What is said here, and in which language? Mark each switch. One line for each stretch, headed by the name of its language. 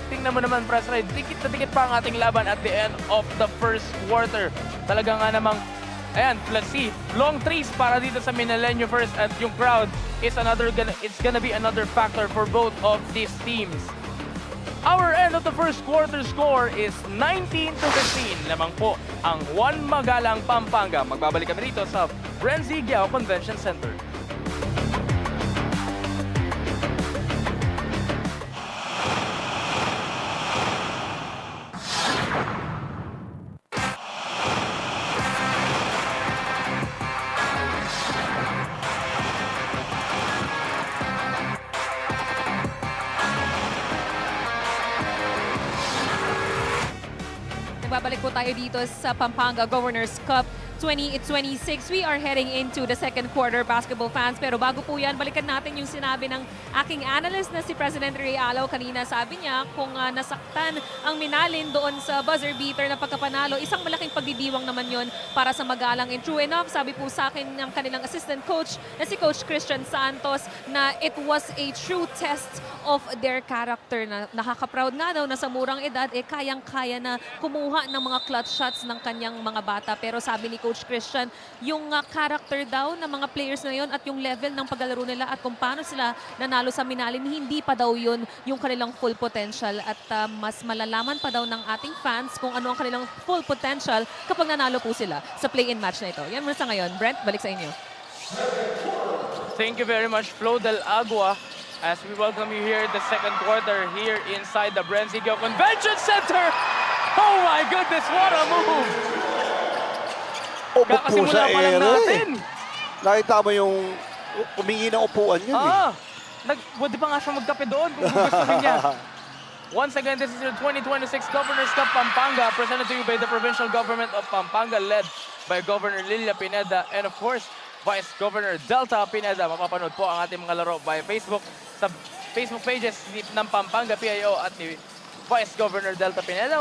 Filipino: At tingnan mo naman, Presre, dikit na dikit pa ang ating laban
English: at the end of the first quarter.
Filipino: Talaga nga namang, ayan,
English: let's see, long threes
Filipino: para dito sa Minalenyo first at yung crowd
English: is it's gonna be another factor for both of these teams. Our end of the first quarter score is 19-15.
Filipino: Lamang po ang Juan Magalang, Pampanga. Magbabalik kami rito sa Renzi Giao Convention Center. Nagbabalik po tayo dito sa Pampanga Governors Cup 2026.
English: We are heading into the second quarter, basketball fans.
Filipino: Pero bago po yan, balikan natin yung sinabi ng aking analyst na si President Ray Alaw. Kanina sabi niya kung nasaktan ang Minalin doon sa buzzer beater na pagkapanalo, isang malaking pagdidiwang naman yon para sa Magalang. And true enough, sabi po sa akin ng kanilang assistant coach na si Coach Christian Santos na
English: it was a true test of their character.
Filipino: Na nakaka-proud nga daw na sa murang edad, kayang-kaya na kumuha ng mga clutch shots ng kanyang mga bata. Pero sabi ni Coach Christian, yung character daw ng mga players na yon at yung level ng paglalaro nila at kung paano sila nanalo sa Minalin, hindi pa daw yun yung kanilang full potential. At mas malalaman pa daw ng ating fans kung ano ang kanilang full potential kapag nanalo po sila sa play-in match na ito. Yan muna sa ngayon. Brent, balik sa inyo.
English: Thank you very much, Flo Del Agua, as we welcome you here in the second quarter here inside the Renzi Giao Convention Center. Oh my goodness, what a move!
Filipino: Upo po Kakasimula sa pa lang ere. natin. Nakita mo yung umingi ng upuan yun Pwede pa nga siya magkape doon kung gusto niya.
English: Once again, this is your 2026 Governors Cup Pampanga, presented to you by the Provincial Government of Pampanga, led by Governor Lilia Pineda and of course, Vice Governor Delta Pineda.
Filipino: Mapapanood po ang ating mga laro via Facebook sa Facebook pages ng Pampanga PIO at ni Vice Governor Delta Pineda.